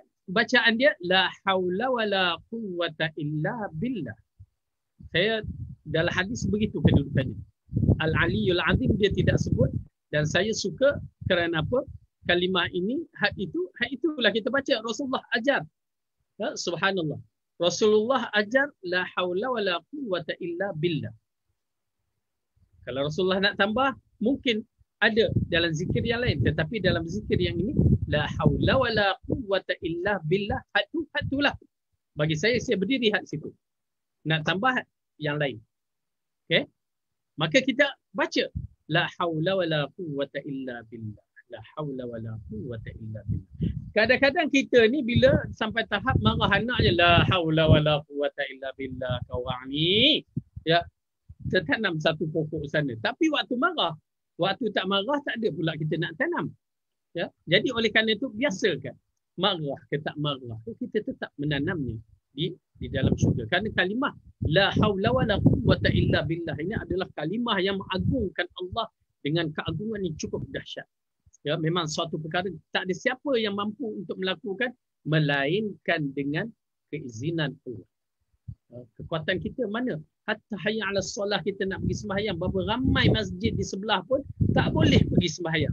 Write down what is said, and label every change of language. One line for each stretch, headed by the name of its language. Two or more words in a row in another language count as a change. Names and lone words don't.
Malay: Bacaan dia
Arabic: لا حول ولا قوة إلا بالله.
Malay: Saya dalam hadis begitu kedudukannya.
Arabic: العلي العظيم
Malay: dia tidak sebut dan saya suka kerana apa? Kalimah ini, itulah kita baca. Rasulullah ajar. Subhanallah. Rasulullah ajar
Arabic: لا حول ولا قوة إلا بالله.
Malay: Kalau Rasulullah nak tambah, mungkin ada dalam zikir yang lain. Tetapi dalam zikir yang ini,
Arabic: لا حول ولا قوة إلا بالله. Hatulah.
Malay: Bagi saya berdiri had situ. Nak tambah yang lain. Okay? Maka kita baca
Arabic: لا حول ولا قوة إلا بالله. لا حول ولا قوة إلا بالله.
Malay: Kadang-kadang kita ni bila sampai tahap marah anak je
Arabic: لا حول ولا قوة إلا بالله
Malay: kawang ni. Tertanam satu pokok sana. Tapi waktu marah, waktu tak marah tak ada pula kita nak tanam. Jadi oleh kerana itu biasakan marah ke tak marah kita tetap menanamnya di dalam syurga. Kerana kalimah
Arabic: لا حول ولا قوة إلا بالله
Malay: ini adalah kalimah yang mengagungkan Allah dengan keagungan yang cukup dahsyat. Memang suatu perkara tak ada siapa yang mampu untuk melakukan melainkan dengan keizinan Allah. Kekuatan kita mana? Hatta
Arabic: حي على الصلاة
Malay: kita nak pergi sembahyang, berapa ramai masjid di sebelah pun tak boleh pergi sembahyang.